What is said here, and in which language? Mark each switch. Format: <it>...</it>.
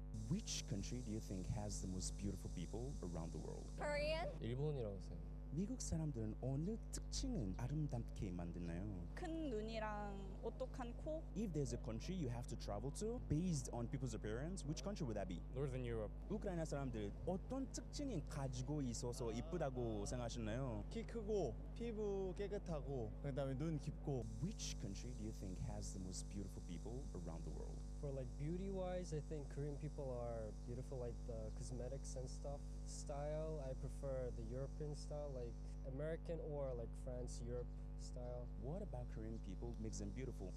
<en>Which country do you think has the most beautiful people around the world? Korean?</en> <ko>일본이라고 생각해요. 미국 사람들은 어느 특징은 아름답게 만드나요? 큰 눈이랑 오똑한 코?</ko> <en>If there's a country you have to travel to based on people's appearance, which country would that be? Northern Europe.</en> <ko>우크라이나 사람들 어떤 특징이 가지고 있어서 이쁘다고 생각하시나요? 키 크고 피부 깨끗하고 그다음에 눈 깊고.</ko> <en>Which country do you think has the most beautiful people around the world? For like beauty-wise, I think Korean people are beautiful, like the cosmetics and stuff. Style, I prefer the European style, like American or like France, Europe style. What about Korean people makes them beautiful?</en>